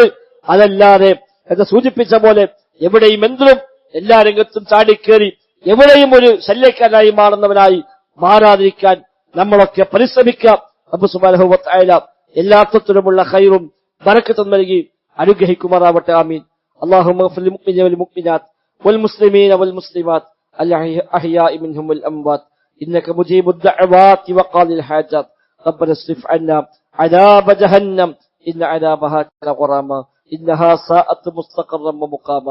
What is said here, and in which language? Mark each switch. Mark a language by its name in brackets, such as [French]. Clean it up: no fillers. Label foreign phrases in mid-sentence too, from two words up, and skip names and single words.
[Malayalam] അതല്ലാതെ എന്ന് സൂചിപ്പിച്ച പോലെ എവിടെയും എന്തിനും എല്ലാ രംഗത്തും ചാടിക്കേറി എവിടെയും ഒരു ശല്യക്കാരായി മാറുന്നവനായി മാറാതിരിക്കാൻ നമ്മളൊക്കെ പരിശ്രമിക്കാം. റബ്ബ് [Arabic] سبحانه وتعالى [Malayalam] എല്ലാ അർത്ഥത്തിലുമുള്ള ഖൈറും ബറക്കത്തും നൽകി അനുഗ്രഹിക്കുമാറാവട്ടെ. ആമീൻ. [Arabic] اللهم اغفر للمؤمنين والمؤمنات والمسلمين والمسلمات الأحياء منهم والأموات إنك مجيب الدعوات وقاضي الحاجات. ربنا اصرف عنا عذاب جهنم إن عذابها كان غراما إنها ساءت مستقرا ومقاما.